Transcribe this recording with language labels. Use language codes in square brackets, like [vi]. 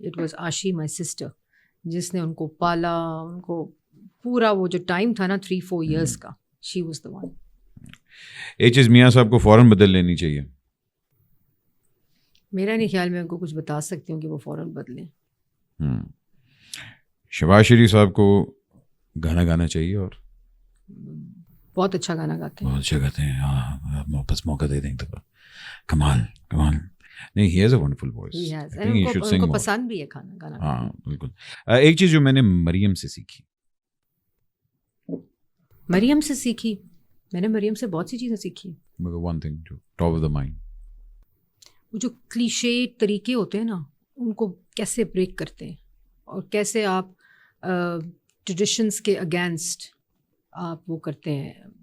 [en] it was Aashi my sister [ur] جس نے ان کو پالا، ان کو پورا وہ جو ٹائم تھا نا [en] 3-4 years کا، she was the one. [ur] ایک چیز میاں صاحب کو فوراً بدل لینی چاہیے. میرا نہیں خیال میں ان کو کچھ بتا سکتی ہوں کہ وہ فوراً بدلیں. شہباز شریف صاحب کو گانا گانا چاہیے، اور بہت اچھا گانا گاتے ہیں. بہت اچھا گاتے ہیں. ہاں بس موقع دے دیں تو کمال کمال. [en] نہیں، he has a wonderful voice. [ur] ان کو پسند بھی ہے گانا. ہاں بالکل. ایک چیز جو میں نے مریم سے سیکھی. مریم سے سیکھی، میں نے مریم سے بہت سی چیزیں سیکھی. مگر [en] one thing [ur] جو [en] top of the mind, [ur] وہ جو کلیشے طریقے ہوتے ہیں نا ان کو کیسے بریک کرتے ہیں، اور کیسے آپ ٹریڈیشنس کے اگینسٹ آپ وہ کرتے ہیں.